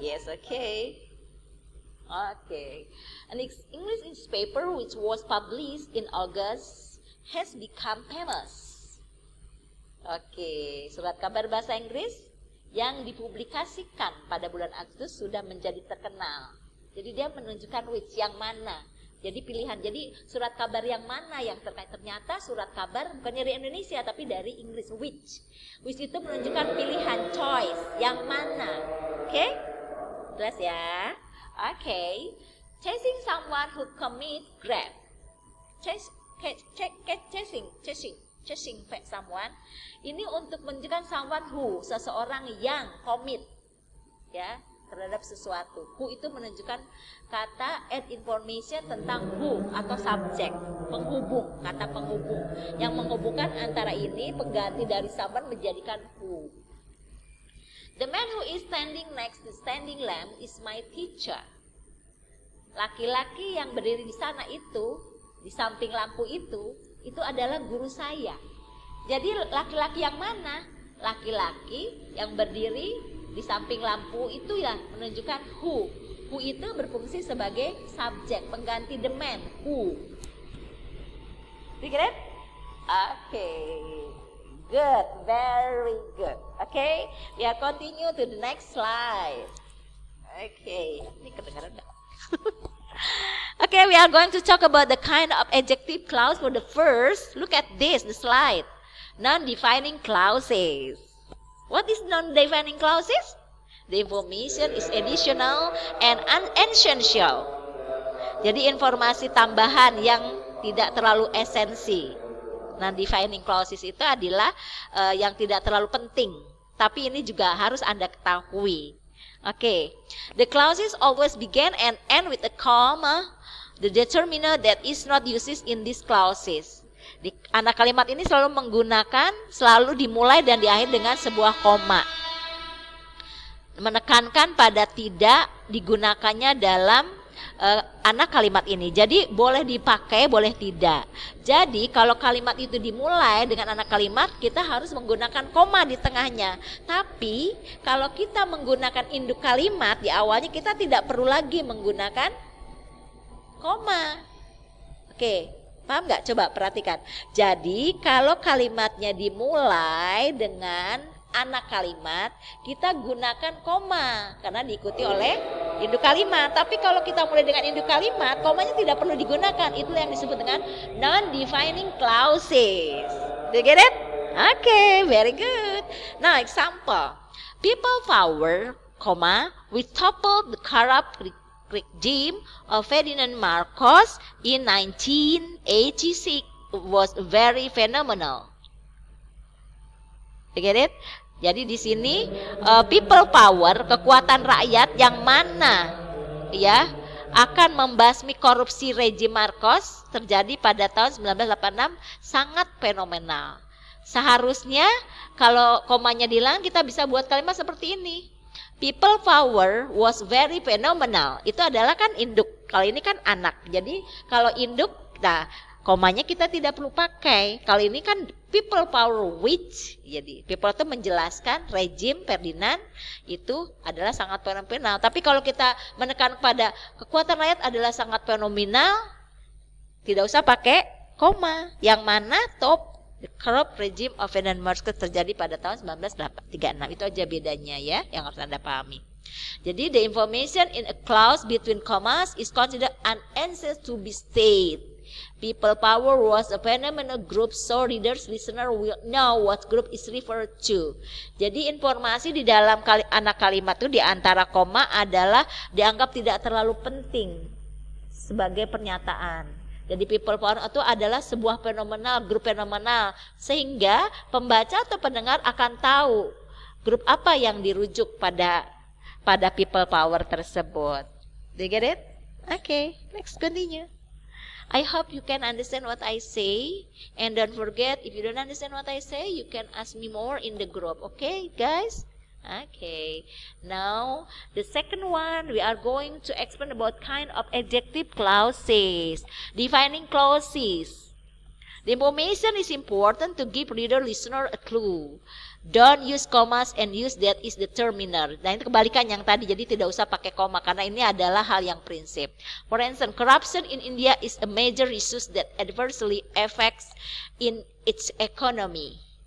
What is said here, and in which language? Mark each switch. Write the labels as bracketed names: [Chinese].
[English] Yes, okay. Okay. An English newspaper which was published in August has become famous. [Indonesian] Oke, surat kabar bahasa Inggris yang dipublikasikan pada bulan Agustus sudah menjadi terkenal. Jadi dia menunjukkan which, yang mana. Jadi pilihan, jadi surat kabar yang mana yang terkait. Ternyata surat kabar bukan dari Indonesia tapi dari Inggris, which. Which itu menunjukkan pilihan, choice, yang mana. Oke? Jelas ya? Oke. [English] Chasing someone who commit grab. Chasing someone [Indonesian] ini untuk menunjukkan [English] someone who, [Indonesian] seseorang yang commit ya terhadap sesuatu. Who itu menunjukkan kata [English] add information [Indonesian] tentang who atau subjek, penghubung, kata penghubung yang menghubungkan antara ini pengganti dari someone menjadikan who. [English] The man who is standing next to standing lamp is my teacher. [Indonesian] Laki-laki yang berdiri di sana itu, di samping lampu itu adalah guru saya. Jadi laki-laki yang mana? Laki-laki yang berdiri di samping lampu itu ya menunjukkan who. Who itu berfungsi sebagai subjek, pengganti [English] the man, [Indonesian] who. [English] You get it? Okay. Good, very good. Okay, we are continue to the next slide. Okay, [Indonesian] ini kedengaran nggak? [English] Okay, we are going to talk about the kind of adjective clause for the first. Look at this, the slide. Non-defining clauses. What is non-defining clauses? The information is additional and unessential. [Indonesian] Jadi informasi tambahan yang tidak terlalu esensi. Non-defining clauses itu adalah yang tidak terlalu penting. Tapi ini juga harus Anda ketahui. [English] Okay, the clauses always begin and end with a comma. The determiner that is not used in these clauses. [Indonesian] Anak kalimat ini selalu dimulai dan diakhiri dengan sebuah koma. Menekankan pada tidak digunakannya dalam anak kalimat ini. Jadi boleh dipakai, boleh tidak. Jadi kalau kalimat itu dimulai dengan anak kalimat, kita harus menggunakan koma di tengahnya. Tapi kalau kita menggunakan induk kalimat di awalnya, kita tidak perlu lagi menggunakan koma. Oke, paham nggak? Coba perhatikan. Jadi kalau kalimatnya dimulai dengan anak kalimat, kita gunakan koma karena diikuti oleh induk kalimat. Tapi kalau kita mulai dengan induk kalimat, komanya tidak perlu digunakan. Itulah yang disebut dengan non-defining clauses. [English] Do you get it? Okay, very good. Now example. People power, we toppled the corrupt regime of Ferdinand Marcos in 1986 was very phenomenal. You get it? [Indonesian] Jadi di sini people power, kekuatan rakyat yang mana ya akan membasmi korupsi rejim Marcos terjadi pada tahun 1986 sangat fenomenal. Seharusnya kalau komanya dihilang kita bisa buat kalimat seperti ini. [English] People power was very phenomenal. [Indonesian] Itu adalah kan induk. Kalau ini kan anak. Jadi kalau induk, nah komanya kita tidak perlu pakai. Kalau ini kan [English] people power which, [Indonesian] jadi people itu menjelaskan rejim Ferdinand itu adalah sangat fenomenal. Tapi kalau kita menekan pada kekuatan rakyat adalah sangat fenomenal, tidak usah pakai koma. Yang mana [English] top the corrupt regime of Ferdinand Marcos [Indonesian] terjadi pada tahun 1936. Itu aja bedanya ya, yang harus Anda pahami. Jadi [English] the information in a clause between commas is considered unanswered to be stated. People power was a phenomenal group, so readers, listener will know what group is referred to. [Indonesian] Jadi informasi di dalam anak kalimat itu di antara koma adalah dianggap tidak terlalu penting sebagai pernyataan. Jadi people power itu adalah sebuah fenomenal, grup fenomenal, sehingga pembaca atau pendengar akan tahu grup apa yang dirujuk pada people power tersebut. [English] Do you get it? Okay, let's continue. I hope you can understand what I say, and don't forget, if you don't understand what I say, you can ask me more in the group. Okay, guys? Okay. Now, the second one, we are going to explain about kind of adjective clauses. Defining clauses. The information is important to give reader listener a clue. Don't use commas and use that is determiner. [Indonesian] Nah itu kebalikan yang tadi, jadi tidak usah pakai koma karena ini adalah hal yang prinsip. [English] For instance, corruption in India is a major issue that adversely affects in its economy.